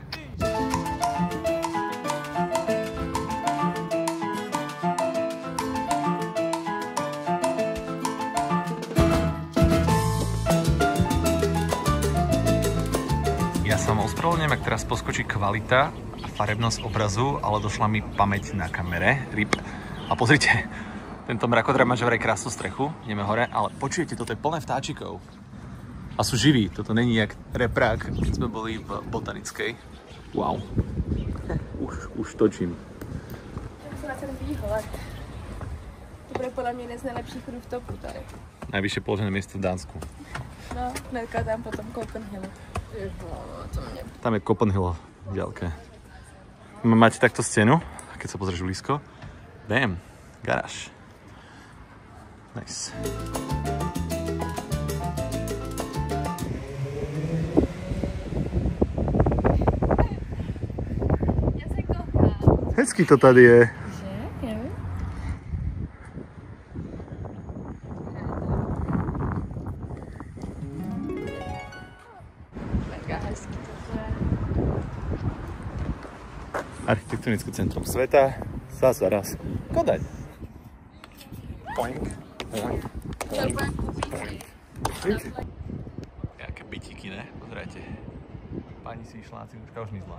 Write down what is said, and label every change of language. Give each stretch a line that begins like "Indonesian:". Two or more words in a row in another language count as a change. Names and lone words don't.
Slovak: Ja sa vám ospravedlňujem, ak teraz poskočí kvalita a farebnosť obrazu, ale došla mi pamäť na kamere, RIP. A pozrite, tento mrakodrap má že vraj krásnu strechu, ideme hore, ale počujete, toto je plné vtáčikov. A sú živí, toto není jak reprák, keď sme boli v botanickej. Wow. Už točím.
Czech: Já se na ten výhled. To bude podle mě jeden z nejlepších rooftopů tady.
Slovak: Najvyššie položené miesto v Dánsku. No, hnedka tam potom Copenhagen. Tam je Copenhagen v ďalke. Máte takto scénu, keď sa pozrieš blízko. Bam, garáž. Nice.
Czech: Já se kochám. Hezky to tady je. Že? Jo? Mega hezky to je.
Slovak: Architektonické centrum sveta.
Czech: Zas a raz. Kodaň. Poink. Poink. Poink. Jaké bytíky, ne? Pozerajte.
Slovak: Pani si išla na cinučka, už zmizla.